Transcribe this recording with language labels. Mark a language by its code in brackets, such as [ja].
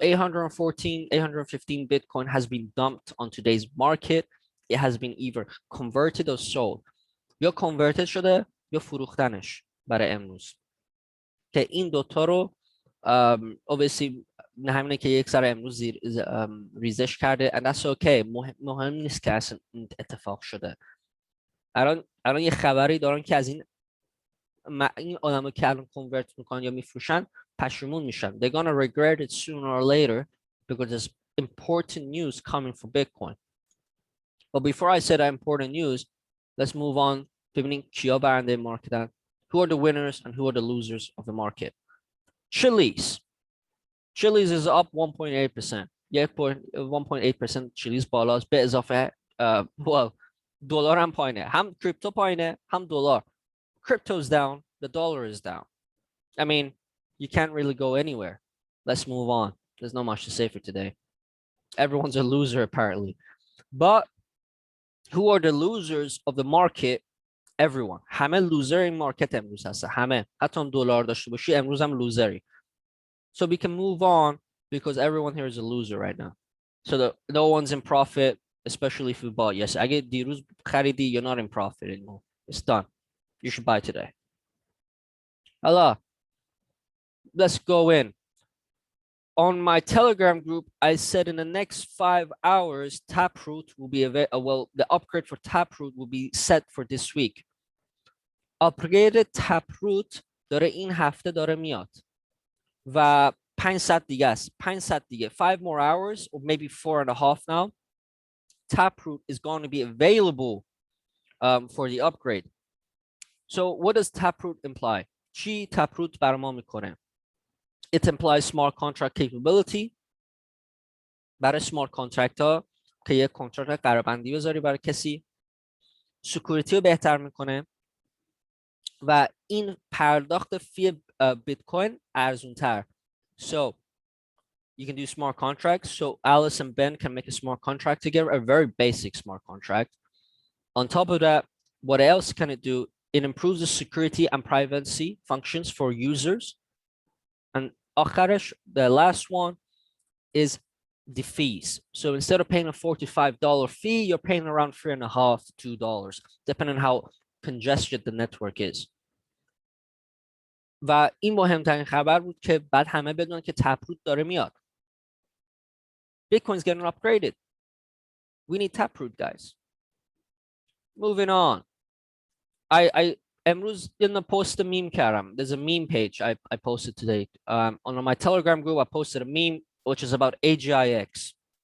[en] So 815 Bitcoin has been dumped on today's market. It has been either converted or sold. [fa] یا converted شده یا فروختنش برای امروز. که این دوتا رو obviously همینه که یک سر امروز ریزش کرده [en] and that's okay. [fa] مهم نیست که اصلا اتفاق شده. الان یه خبری دارن که از این آدمو که الان convert میکنن یا میفروشن پشیمون میشن. [en] They're gonna regret it sooner or later because there's important news coming for Bitcoin. But before I say that important news, let's move on. [fa] ببینیم کیا برنده مارکتن. [en] Who are the winners and who are the losers of the market? Chili's is up 1.8%. [fa] 1.8% Chili's بالاست به اضافه well دلار هم پایینه. هم کریپتو پایینه هم دلار. [en] Crypto's down, the dollar is down. I mean, you can't really go anywhere. Let's move on. There's not much to say for today. Everyone's a loser apparently. But who are the losers of the market? Everyone. [fa] همه loser این مارکت امروز هست. همه. حتی هم دلار داشته باشی امروز هم لوزری. [en] So we can move on because everyone here is a loser right now. So no one's in profit, especially if you bought. Yes, [fa] اگه دیروز خریدی, [en] you're not in profit anymore. It's done. You should buy today. Allah. Let's go in. On my Telegram group, I said in the next 5 hours, Taproot will be well, the upgrade for Taproot will be set for this week. [fa] Upgrade Taproot داره این هفته داره میاد. و 5 ساعت دیگه است. 5 ساعت دیگه. [en] 5 more hours or maybe 4.5 now. Taproot is going to be available for the upgrade. So what does Taproot imply? [fa] چی Taproot برای ما میکنه? [en] It implies smart contract capability. [fa] برای smart contract ها که یک کانترکت قراربندی بذاری برای کسی. سکیوریتی رو بهتر میکنه. و این پرداخت فی بیت کوین ارزون تر. [en] So you can do smart contracts. So Alice and Ben can make a smart contract together, a very basic smart contract. On top of that, what else can it do? It improves the security and privacy functions for users. And [fa] آخرش, [en] the last one is the fees. So instead of paying a $45 fee, you're paying around $3.50 to $2, depending on how congested the network is. [fa] و این مهمترین خبر بود که بعد همه بدونن که تپروت داره میاد. [en] Bitcoin's getting upgraded. We need Taproot, guys. Moving on. I [fa] امروز [en] in post a meme [fa] کردم. [en] There's a meme page I posted today. On my Telegram group, I posted a meme which is about AGIX.